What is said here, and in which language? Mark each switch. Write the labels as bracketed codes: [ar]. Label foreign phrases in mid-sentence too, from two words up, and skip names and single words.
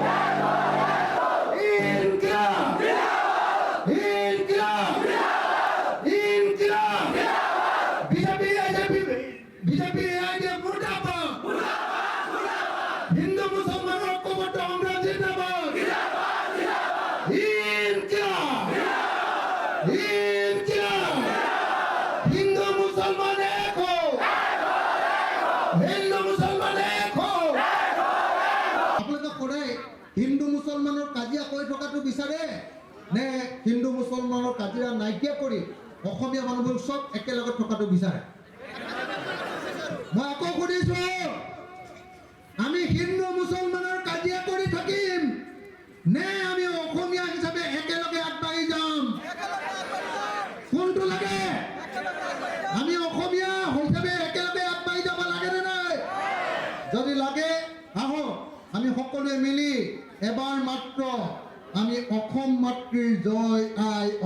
[hi] इनकलाब इनकलाब इनकलाब बीजेपी आईडिया मुर्दाबाद हिंदू मुसलमान [bn] ঐক্যবদ্ধ আমরা জিন্দাবাদ [hi] हिंदू मुसलमान एक हो हिंदू मुसलमान एक हो [as] আপোনালোকে সদায় হিন্দু মুছলমানৰ কাজিয়া কৰি থকাটো বিচাৰে নে হিন্দু মুছলমানৰ কাজিয়া নাইকিয়া কৰি অসমীয়া মানুহবোৰ সব একেলগে থকাটো বিচাৰে মই আকৌ সুধিছো আমি হিন্দু মুছলমানৰ কাজিয়া কৰি থাকিম নে আমি অসমীয়া হিচাপে একেলগে আগবাঢ়ি যাম কোনটো লাগে আমি অসমীয়া হিচাপে একেলগে আগবাঢ়ি যাব লাগে নে নাই যদি লাগে আহো আমি সকলোৱে মিলি এবাৰ মাত্ৰ আমি অসম মাতৃৰ জয় আই